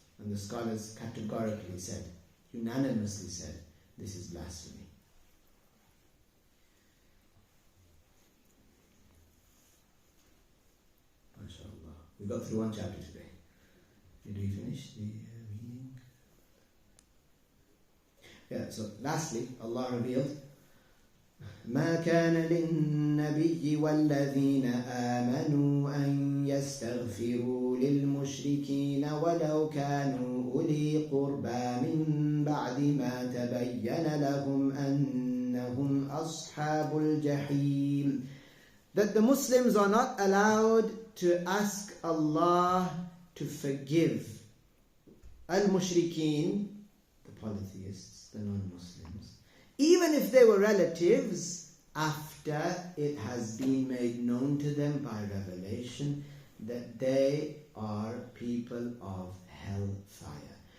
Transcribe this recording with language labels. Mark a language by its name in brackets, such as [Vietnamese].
[English] And the scholars categorically said, unanimously said, this is blasphemy. MashaAllah. We got through one chapter today. Did we finish the reading? Yeah, so lastly, Allah revealed, [Arabic] ما كان للنبي والذين آمنوا أن يستغفروا للمشركين ولو كانوا أولي قربى من بعد ما تبين لهم أنهم أصحاب الجحيم. [English] That the Muslims are not allowed to ask Allah to forgive al-mushrikeen, the polytheists, the non-Muslims, even if they were relatives, after it has been made known to them by revelation that they are people of hellfire.